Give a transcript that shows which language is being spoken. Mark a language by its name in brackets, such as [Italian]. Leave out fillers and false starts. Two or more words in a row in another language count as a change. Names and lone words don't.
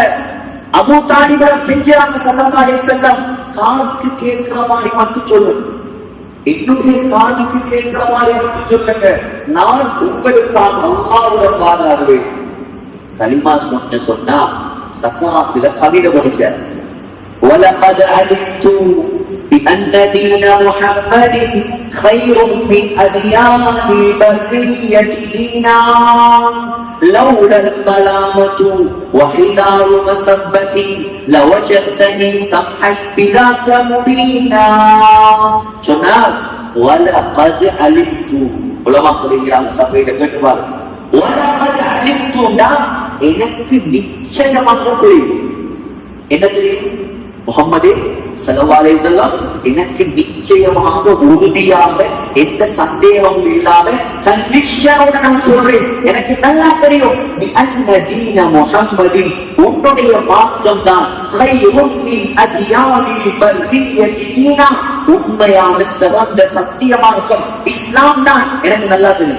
[Tamil] அபூ தாலிப் கெஞ்சுறாங்க [Arabic] صلى الله عليه وسلم, [Tamil] காதுக்கு கேட்கிற மாதிரி மட்டும் சொல்லுங்க, என்னுடைய காதுக்கு கேட்கிற மாதிரி மட்டும் சொல்லுங்க, நான் உங்களுக்காக அல்லாஹ்வுடன் வாதாடுவேன். கலிமா சொன்னா சக்கராத்துல கவிதை படிச்சார். [Arabic] وَلَقَدْ عَلِمْتُ بِأَنَّ دِينَ مُحَمَّدٍ خَيْرٌ مِنْ أَدْيَانِ الْبَرِّيَّةِ دِينًا لَوْلَا الْمَلَامَةُ وَحِذَارُ مَسَبَّةٍ لَوَجَدْتَنِي سَمْحًا بِذَاكَ مُبِينًا. சொன்னார், وَلَقَدْ عَلِمْتُ, [Tamil] உலமா சொல்கிறாங்க, சபையில கேட்டுவாங்க, [Arabic] وَلَقَدْ عَلِمْتُ, [Tamil] எனக்கு நிச்சயமாக தெரியும். என்ன தெரியும்? முஹம்மதே [Arabic] صلى الله عليه وسلم [Tamil] எனக்கு நிச்சயமாக உறுதியாக எந்த சந்தேகமும் இல்லாம கன்விக்ஷனோட நான் சொல்றேன், எனக்கு நல்லா தெரியும் [Arabic] أن دين محمد [Tamil] உன்னுடைய மார்க்கம் தான் [Arabic] خير من أديان البرية دينا, [Tamil] உண்மையான சிறந்த சத்திய மார்க்கம் இஸ்லாம் தான், எனக்கு நல்லா தெரியும்.